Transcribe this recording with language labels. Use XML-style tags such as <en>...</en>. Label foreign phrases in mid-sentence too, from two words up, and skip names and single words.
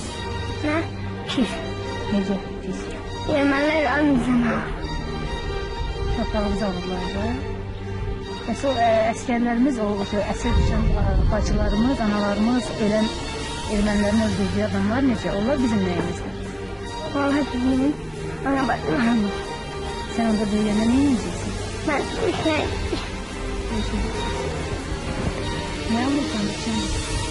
<az>Nə? Pis. Necə pis? Ermənilər almayacaq. Torpağımızı alırlar. Əsl əskərlərimiz, əsir düşən bacılarımız, analarımız, ölən ermənilərin öldürdüyü adamlar necə? Onlar bizim nəyimizdir?</az> <tr>Vallahi bilmiyorum. Ana bakmam. Sen orada büyüyene ne yiyeceksin? Ben Ne alırsan sen?</tr>